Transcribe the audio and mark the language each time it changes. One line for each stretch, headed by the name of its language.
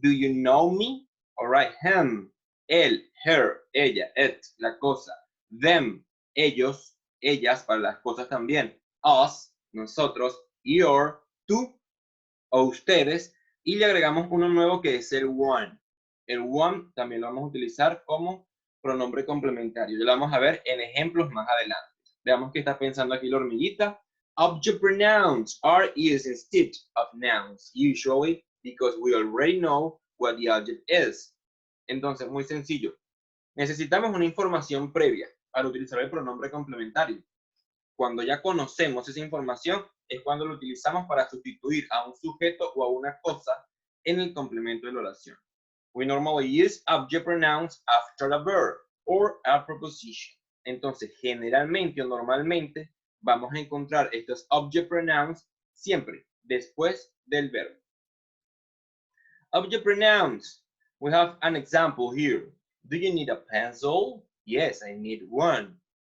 English: Do you know me? All right,
Spanish: him, él, her, ella, it, la cosa, them, ellos, ellas, para las cosas también, us, nosotros, your, tú o ustedes, y le agregamos uno nuevo que es el one. El one también lo vamos a utilizar como pronombre complementario. Ya lo vamos a ver en ejemplos más adelante. Veamos qué está pensando aquí la hormiguita.
English: Object pronouns are used instead of nouns, usually because we already know what the object is.
Spanish: Entonces, muy sencillo. Necesitamos una información previa para utilizar el pronombre complementario. Cuando ya conocemos esa información, es cuando lo utilizamos para sustituir a un sujeto o a una cosa en el complemento de la oración.
English: We normally use object pronouns after a verb or a preposition.
Spanish: Entonces, generalmente o normalmente, vamos a encontrar estos object pronouns siempre después del verbo.
English: Object pronouns. We have an example here. Do you need a pencil? Yes, I need one.